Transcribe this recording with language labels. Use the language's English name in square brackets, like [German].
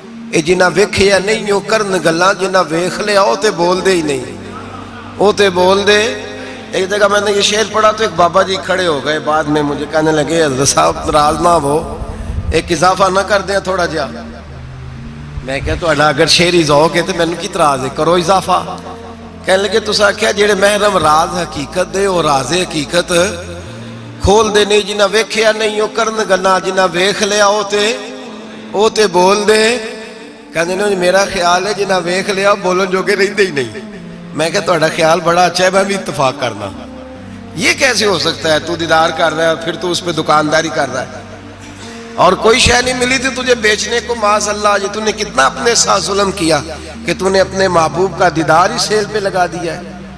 [Punjabi] اے جنہ ویکھیا نہیں او کرن گلاں، جنہ ویکھ لیا او تے بول دے ہی نہیں، او تے بول دے. [Urdu] ایک جگہ میں نے یہ شعر پڑھا تو ایک بابا جی کھڑے ہو گئے، بعد میں مجھے کہنے لگے حضرت صاحب ناراض نہ ہو، ایک اضافہ نہ کر دیں تھوڑا جا. [Punjabi] میں کہا تو اگر شعری ذوق ہے تو مینوں کی اعتراض ہے، کرو اضافہ. کہنے لگے تساں آکھیا جڑے محرم راز حقیقت دے او راز حقیقت کھول دے نہیں، جنہ ویکھیا نہیں او کرن گلاں، جنہ ویکھ لیا او تے بول دے. کہنے نے میرا خیال ہے جنہ ویکھ لیا بولن جوگے رہندے ہی نہیں. میں کہا تہاڈا خیال بڑا اچھا ہے، میں بھی اتفاق کرنا. [Urdu] یہ کیسے ہو سکتا ہے؟ تو دیدار کر رہا ہے اور پھر تو اس پہ دکانداری کر رہا ہے، اور کوئی شے نہیں ملی تھی تجھے بیچنے کو. معاذ اللہ، یہ تو نے کتنا اپنے ساتھ ظلم کیا کہ تو نے اپنے محبوب کا دیدار ہی سیل پہ لگا دیا ہے.